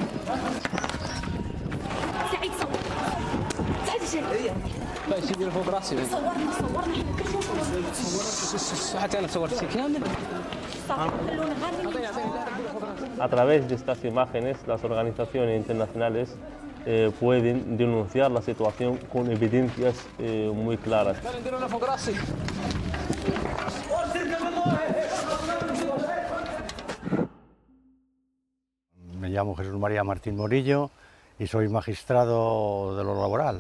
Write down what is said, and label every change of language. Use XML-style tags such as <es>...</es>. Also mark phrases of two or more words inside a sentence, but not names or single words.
<ar>سعيد صور سعيد لا شي يدير فوق راسي صورنا حتى انا صورت كامل.</ar> <es>A través de estas imágenes, las organizaciones internacionales pueden denunciar la situación con evidencias muy claras. Me llamo Jesús María Martín Morillo y soy magistrado de lo laboral.</es>